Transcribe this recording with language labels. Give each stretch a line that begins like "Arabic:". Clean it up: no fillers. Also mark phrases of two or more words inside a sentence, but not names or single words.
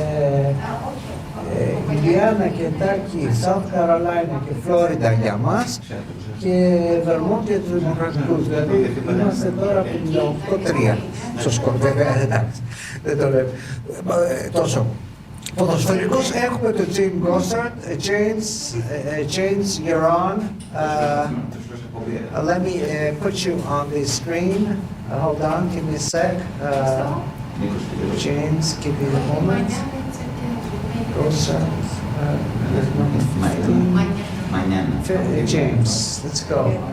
Greek: Ινδιάνα, Κεντάκι, South Carolina και Φλόριντα για μας και Βερμόντ για τους Δημοκρατικούς. Δηλαδή είμαστε τώρα 58-3 στο σκορ, βέβαια, εντάξει, δεν το λέμε τόσο. Ποδοσφαιρικούς έχουμε το Jim Gosart.
English: James, you're on. Let me put you on the screen. Hold on, give me a sec. James, give me a moment. Gosart. James, let's go.